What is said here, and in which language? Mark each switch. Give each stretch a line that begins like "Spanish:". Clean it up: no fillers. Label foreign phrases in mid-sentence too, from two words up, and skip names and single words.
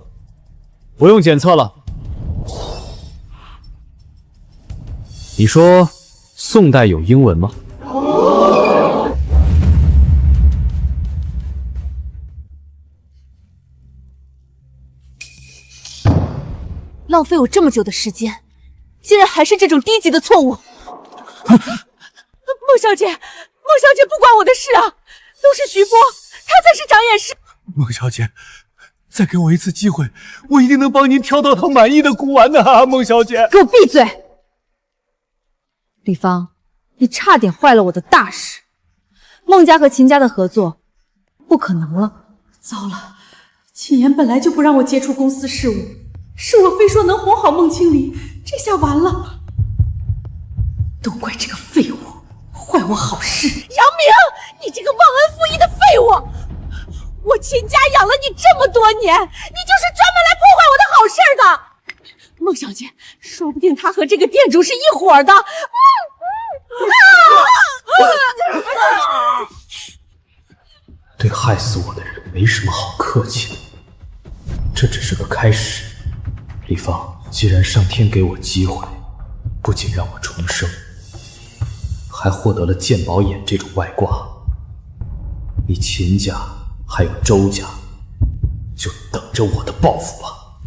Chinese: 不用檢測了。你說宋代有英文嗎？浪費我這麼久的時間，竟然還是這種低級的錯誤。孟小姐，孟小姐不關我的事啊，都是徐波，他才是长眼師。孟小姐，再給我一次機會，我一定能幫您挑到他滿意的古玩的啊！孟小姐，給我閉嘴！李芳，你差點壞了我的大事。孟家和秦家的合作不可能了。糟了，秦言本來就不讓我接觸公司事務，是我非說能哄好孟清離，這下完了。都怪這個廢物，壞我好事。楊明，你這個忘恩負義的廢物！我秦家養了你這麼多年，你就是專門來破壞我的好事的。孟小姐，說不定他和这個店主是一夥的。对害死我的人沒什麼好客氣的，這只是個開始。李芳，既然上天給我機會，不僅讓我重生，還獲得了鑑寶眼這種外掛，你秦家還有周家就等着我的報復吧。